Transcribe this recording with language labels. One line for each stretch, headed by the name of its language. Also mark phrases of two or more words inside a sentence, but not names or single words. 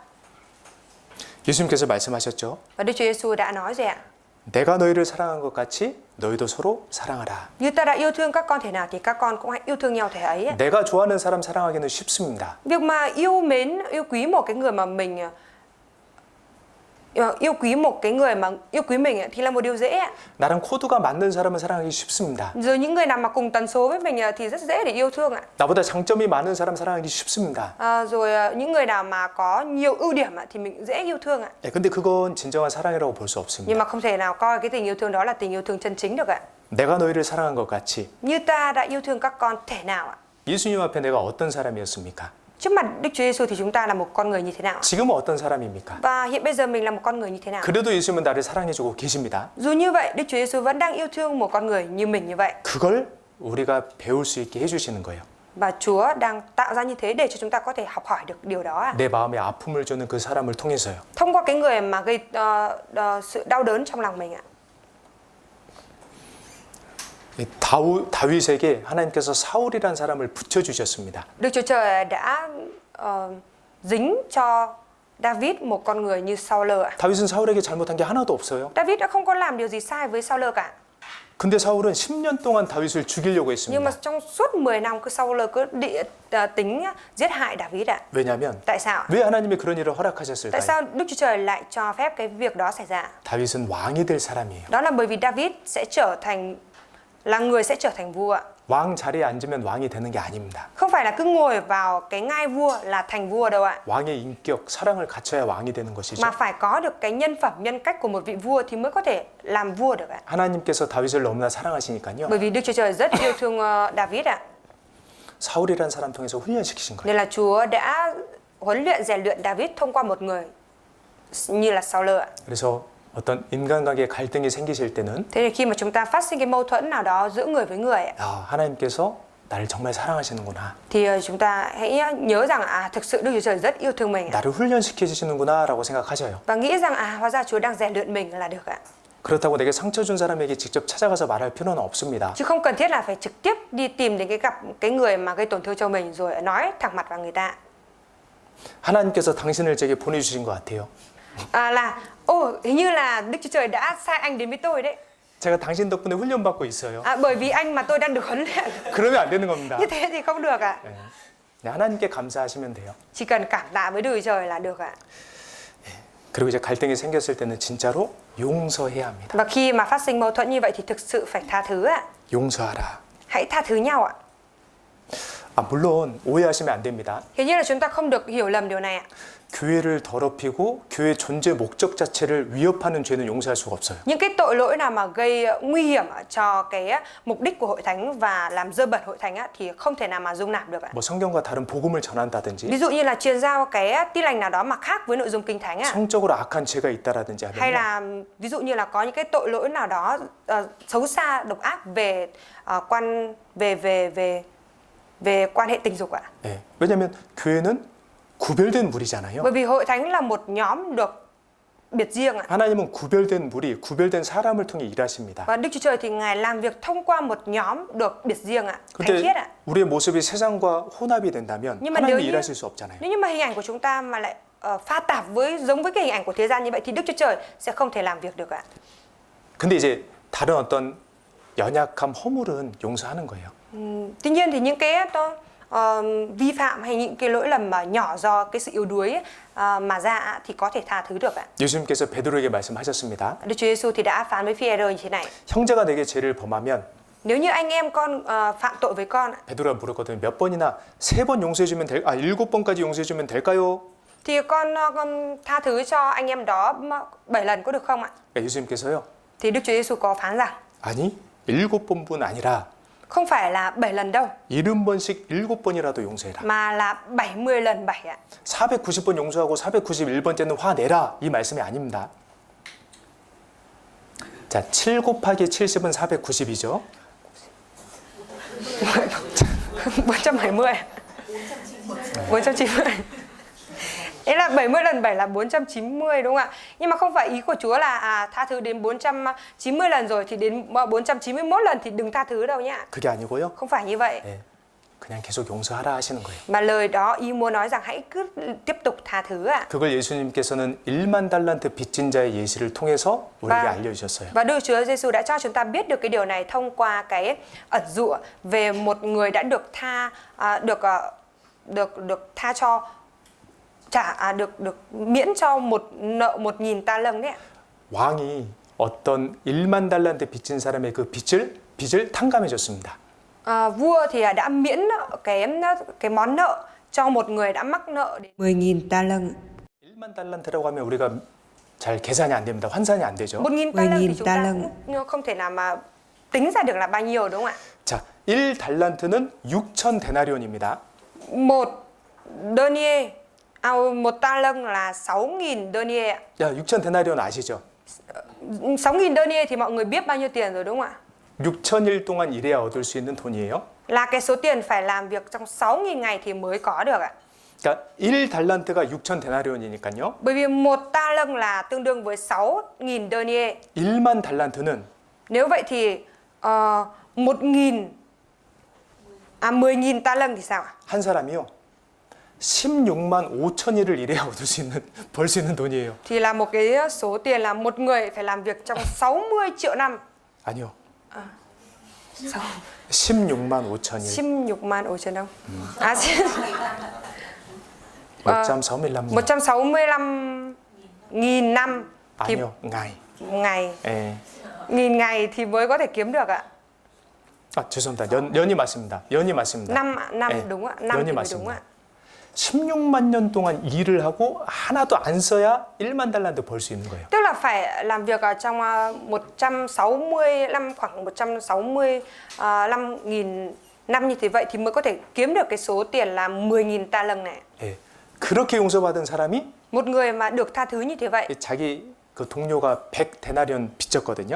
Korean: 예수님께서 말씀하셨죠.
Vietnamese: Và Đức Chúa Giêsu đã nói rồi ạ.
Korean: 내가 너희를 사랑한 것 같이 너희도 서로 사랑하라.
Vietnamese: Như ta đã yêu thương các con thể nào thì các con cũng hãy yêu thương nhau thể ấy.
Korean: 내가 좋아하는 사람 사랑하기는 쉽습니다.
Vietnamese: Việc mà yêu mến, yêu quý một cái người mà mình yêu quý mình thì là một điều dễ ạ.
Korean: 나랑 코드가 맞는 사람을 사랑하기 쉽습니다.
Vietnamese: Rồi những người nào mà cùng tần số với mình thì rất dễ để yêu thương ạ.
Korean: 나보다 장점이 많은 사람 사랑하기 쉽습니다.
Vietnamese: Rồi những người nào mà có nhiều ưu điểm thì mình dễ yêu thương ạ.
Korean: 네, 근데 그건 진정한 사랑이라고 볼 수
Vietnamese: Nhưng
Korean: 없습니다.
Vietnamese: mà không thể nào coi cái tình yêu thương đó là tình yêu thương chân chính được ạ.
Korean: 내가 너희를 사랑한 것 같이
Vietnamese: Như ta đã yêu thương các con thể nào ạ?
Korean: 예수님 앞에 내가 어떤 사람이었습니까?
Vietnamese: Trước mặt Đức Chúa Giêsu thì chúng ta là một con người như thế nào ạ?
Korean: 지금은 어떤 사람입니까?
Vietnamese: Và hiện bây giờ mình là một con người như thế nào?
Korean: 그래도 예수님은 나를 사랑해주고 계십니다.
Vietnamese: Dù như vậy, Đức Chúa Giêsu vẫn đang yêu thương một con người như mình như vậy.
Korean: 그걸 우리가 배울 수 있게 해주시는 거예요.
Vietnamese: Và Chúa đang tạo ra như thế để cho chúng ta có thể học hỏi được điều đó ạ.
Korean: 내 마음에 아픔을 주는 그 사람을 통해서요.
Vietnamese: Thông qua cái người mà gây sự đau đớn trong lòng mình ạ.
Korean: 다윗에게 하나님께서 사울이란 사람을 붙여주셨습니다.
Vietnamese: Đức Chúa Trời đã dính cho David một con người như Saul ạ.
Korean: 다윗은 사울에게 잘못한 게 하나도 없어요.
Vietnamese: David đã không có làm điều gì sai với Saul cả.
Korean: 근데 사울은 10년 동안 다윗을 죽이려고
Vietnamese: Nhưng mà
Korean: 했습니다.
Vietnamese: trong suốt 10 năm cứ Saul cứ tính giết hại David ạ.
Korean: 왜냐하면
Vietnamese: Tại sao?
Korean: 왜 하나님이 그런 일을
Vietnamese: Tại
Korean: 허락하셨을까요?
Vietnamese: sao Đức Chúa Trời lại cho phép cái việc đó xảy ra?
Korean: 다윗은 왕이 될 사람이에요.
Vietnamese: Đó là bởi vì David sẽ trở thành vua ạ.
Korean: 왕 자리에 앉으면 왕이 되는 게 아닙니다.
Vietnamese: Không phải là cứ ngồi vào cái ngai vua là thành vua đâu ạ.
Korean: 왕의 인격, 사랑을 갖춰야 왕이 되는 것이죠.
Vietnamese: Mà phải có được cái nhân phẩm, nhân cách của một vị vua thì mới có thể làm vua được ạ.
Korean: 하나님께서 다윗을 너무나 사랑하시니까요.
Vietnamese: Bởi vì Đức Chúa Trời rất yêu thương David ạ.
Korean: 사울이라는 사람 통해서 훈련시키신 거예요.
Vietnamese: Nên là Chúa đã huấn luyện, rèn luyện David thông qua một người như là Saul ạ.
Korean: 그래서 어떤 인간관계 갈등이 생기실 때는
Vietnamese: Thế thì khi mà chúng ta phát sinh cái mâu thuẫn nào đó giữa người với người
Korean: 야, 하나님께서 나를 정말 사랑하시는구나.
Vietnamese: thì chúng ta hãy nhớ rằng thực sự Đức Chúa Trời rất yêu thương mình
Korean: 나를 훈련시켜 주시는구나라고 생각하셔요.
Vietnamese: và nghĩ rằng hóa ra Chúa đang rèn luyện mình là được ạ.
Korean: 그렇다고 내게 상처 준 사람에게 직접 찾아가서 말할 필요는 없습니다.
Vietnamese: Chứ không cần thiết là phải trực tiếp đi tìm đến cái người mà gây tổn thương cho mình rồi nói thẳng mặt vào người ta.
Korean: 하나님께서 당신을 제게 보내주신 것 같아요.
Vietnamese: Hình như là Đức Chúa Trời đã sai anh đến với tôi đấy.
Korean: 제가 당신 덕분에 훈련받고 있어요.
Vietnamese: Bởi vì anh mà tôi đang được huấn luyện.
Korean: 그러면 안 되는 겁니다.
Vietnamese: Như thế thì không được ạ.
Korean: 네, 하나님께 감사하시면 돼요.
Vietnamese: Chỉ cần cảm tạ với Đức Chúa Trời là được ạ.
Korean: 그리고 이제 갈등이 생겼을 때는 진짜로 용서해야 합니다.
Vietnamese: Và khi mà phát sinh mâu thuẫn như vậy thì thực sự phải tha thứ ạ.
Korean: 용서하라.
Vietnamese: Hãy tha thứ nhau ạ.
Korean: 물론 오해하시면 안 됩니다.
Vietnamese: Hiển nhiên là chúng ta không được hiểu lầm điều này ạ.
Korean: 교회를 더럽히고 교회 존재 목적 자체를 위협하는 죄는 용서할 수가 없어요.
Vietnamese: Những cái tội lỗi nào mà gây nguy hiểm cho cái mục đích của hội thánh và làm dơ bẩn hội thánh thì không thể nào mà dung nạp được ạ.
Korean: 뭐 성경과 다른 복음을 전한다든지,
Vietnamese: Ví dụ như là truyền giao cái tin lành nào đó mà khác với nội dung kinh thánh ạ.
Korean: 성적으로 악한 죄가 있다라든지
Vietnamese: Hay
Korean: 하면
Vietnamese: là ví dụ như là có những cái tội lỗi nào đó xấu xa, độc ác về về quan hệ tình dục ạ.
Korean: 네, 왜냐하면 교회는 구별된 무리잖아요.
Vietnamese: Bởi vì hội thánh là một nhóm được biệt riêng ạ.
Korean: 하나님은 구별된 무리, 구별된 사람을 통해 일하십니다.
Vietnamese: Và Đức Chúa Trời thì Ngài làm việc thông qua một nhóm được biệt riêng ạ, thánh
Korean: 근데
Vietnamese: khiết ạ.
Korean: 우리의 모습이 세상과 혼합이 된다면
Vietnamese: Nhưng mà nếu
Korean: 하나님이
Vietnamese: như
Korean: 일하실 수 없잖아요.
Vietnamese: nếu như mà hình ảnh của chúng ta mà lại pha tạp giống với cái hình ảnh của thế gian như vậy thì Đức Chúa Trời sẽ không thể làm việc được ạ.
Korean: 근데 이제 다른 어떤 연약함, 허물은 용서하는 거예요.
Vietnamese: Tuy nhiên thì những cái vi phạm hay những cái lỗi lầm mà nhỏ do cái sự yếu đuối mà ra thì có thể tha thứ được ạ.
Korean: 예수님께서 베드로에게 말씀하셨습니다.
Vietnamese: Đức Chúa Giêsu thì đã phán với Phi-e-rơ như thế này:
Korean: 형제가 내게 죄를 범하면
Vietnamese: nếu như anh em con phạm tội với con
Korean: 베드로가 물었거든요. 몇 번이나 3번 용서해주면 7번까지 용서해주면 될까요?
Vietnamese: thì con tha thứ cho anh em đó 7 lần có được không ạ?
Korean: 예수님께서요.
Vietnamese: Thì Đức Chúa Giêsu có phán rằng
Korean: 아니 7번뿐 아니라
Vietnamese: không phải là 7 lần đâu
Korean: 70번씩 7번이라도 용서해라.
Vietnamese: mà là 70 lần 7 ạ.
Korean: 490번 용서하고 491번째는 화내라 이 말씀이 아닙니다. 자, 7 곱하기 70은 490이죠. 470 490.
Vietnamese: Đấy là 70 lần 7 là 490 đúng không ạ? Nhưng mà không phải ý của Chúa là tha thứ đến 490 lần rồi thì đến 491 lần thì đừng tha thứ đâu nhá.
Korean: 그게 아니고요.
Vietnamese: Không phải như vậy.
Korean: 네, 그냥 계속 용서하라 하시는 거예요.
Vietnamese: Mà lời đó ý muốn nói rằng hãy cứ tiếp tục tha thứ ạ.
Korean: 그걸 예수님께서는 1만 달란트 빚진 자의 예시를 통해서 우리에게 알려주셨어요.
Vietnamese: Và Đức Chúa Giêsu đã cho chúng ta biết được cái điều này thông qua cái ẩn dụ về một người đã được tha cho được miễn cho một nợ 1.000 ta lâng đấy ạ.
Korean: 왕이 어떤 1만 달란트 빚진 사람의 그 빚을 탕감해 줬습니다.
Vietnamese: Vua thì đã miễn cái món nợ cho một người đã mắc nợ đến 10.000 ta lân.
Korean: 1만 달란트라고 하면 우리가 잘 계산이 안 됩니다. 환산이 안 되죠.
Vietnamese: 1.000 ta lân thì 10.000 chúng ta ta lân. cũng không thể nào mà tính ra được là bao nhiêu đúng không ạ?
Korean: 자, 1 달란트는 6천 데나리온입니다.
Vietnamese: Một denier, một ta lân là 6.000 denier ạ.
Korean: 야, 6천 데나리온 아시죠?
Vietnamese: 6.000 denier thì mọi người biết bao nhiêu tiền rồi đúng không ạ?
Korean: 6,000일 동안 일해야 얻을 수 있는 돈이에요.
Vietnamese: Là cái số tiền phải làm việc trong 6.000 ngày thì mới có được ạ.
Korean: 그러니까 1 달란트가 6천 데나리온이니까요.
Vietnamese: Bởi vì một ta lân là tương đương với 6.000 denier.
Korean: 1만 달란트는
Vietnamese: Nếu vậy thì 10.000 ta lân thì sao ạ?
Korean: 한 사람이요. 16만 5천일을 일해야 얻을 수 있는 벌 수 있는 돈이에요.
Vietnamese: Thì là một cái số tiền là một người phải làm việc trong 60 triệu năm.
Korean: 아니요. 16만 5천일.
Vietnamese: 16만 5천 đồng.
Korean: 165년.
Vietnamese: 165.000 năm thì
Korean: 아니요. ngày.
Vietnamese: ngày.
Korean: 예.
Vietnamese: 1.000 ngày thì mới có thể kiếm được ạ.
Korean: 아, 죄송합니다. 연이 맞습니다. 연이 맞습니다.
Vietnamese: năm
Korean: 네,
Vietnamese: đúng ạ, năm
Korean: 연이
Vietnamese: thì mới đúng
Korean: 맞습니다.
Vietnamese: ạ.
Korean: 16만 년 동안 일을 하고 하나도 안 써야 1만 달란트 벌 수 있는 거예요.
Vietnamese: Tức là phải làm việc ở trong 160 năm, khoảng 165.000 năm như thế vậy thì mới có thể kiếm được cái số tiền là 10.000 ta lân này.
Korean: 예, 그렇게 용서받은 사람이
Vietnamese: Một người mà được tha thứ như thế vậy.
Korean: 자기 그 동료가 100 데나리온 빚졌거든요.